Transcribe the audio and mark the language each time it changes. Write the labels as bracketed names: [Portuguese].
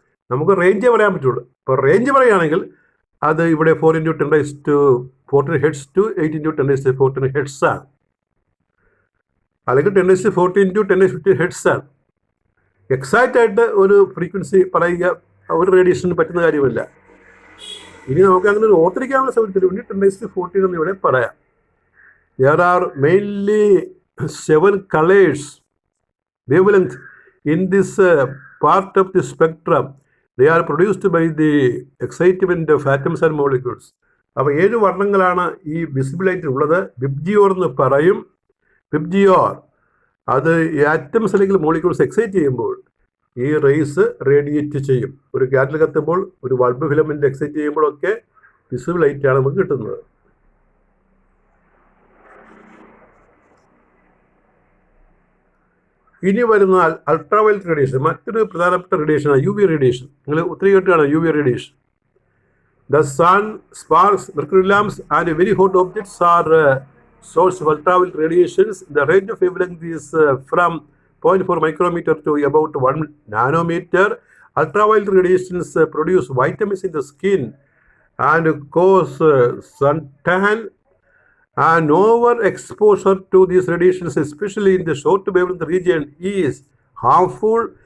[Malayalam] നമുക്ക് റേഞ്ചേ പറയാൻ പറ്റുള്ളൂ. അപ്പോൾ റേഞ്ച് പറയുകയാണെങ്കിൽ അത് ഇവിടെ 4 into 10⁻14 heads to 8 into 10⁻14 heads ആണ്. അല്ലെങ്കിൽ 10⁻14 to 10⁻15 ഹെഡ്സ് ആണ്. എക്സാക്റ്റ് ആയിട്ട് ഒരു ഫ്രീക്വൻസി പറയുക ഒരു റേഡിയേഷന് പറ്റുന്ന കാര്യമല്ല. ഇനി നമുക്ക് അങ്ങനെ ഒരു ഓർത്തിരിക്കാനുള്ള സമയത്തിന് വേണ്ടി 10⁻14 എന്ന് ഇവിടെ പറയാം. [English] There are mainly 7 colors wavelength in this part of the spectrum. They are produced by the excitement of atoms and molecules. [Malayalam] അപ്പോൾ 7 വർണ്ണങ്ങളാണ് ഈ വിസിബിൾ ലൈറ്റിൽ ഉള്ളത്. വിബ്ജിയോർ എന്ന് പറയും. വിബ്ജിയോർ അത് ആറ്റംസ് അല്ലെങ്കിൽ മോളിക്യൂൾസ് എക്സൈറ്റ് ചെയ്യുമ്പോൾ ഈ റേസ് റേഡിയേറ്റ് ചെയ്യും. ഒരു ക്യാൻഡിൽ കത്തുമ്പോൾ, ഒരു ബൾബ് ഫിലമെൻ്റ് എക്സൈറ്റ് ചെയ്യുമ്പോഴൊക്കെ വിസിബിൾ ലൈറ്റാണ് നമുക്ക് കിട്ടുന്നത്. ഇനി വരുന്ന അൾട്രാവയലറ്റ് റേഡിയേഷൻ, മറ്റൊരു പ്രധാനപ്പെട്ട റേഡിയേഷനാണ് യു വി റേഡിയേഷൻ. നിങ്ങൾ ഒത്തിരി കേട്ടാണ് [English] U V radiation. The sun, sparks, mercury lamps and very hot objects are source of ultraviolet radiations. The range of wavelength is from 0.4 micrometer to about 1 nanometer. Ultraviolet radiations produce vitamins in the skin and cause suntan. And overexposure to these radiations, especially in the short wavelength region, is harmful.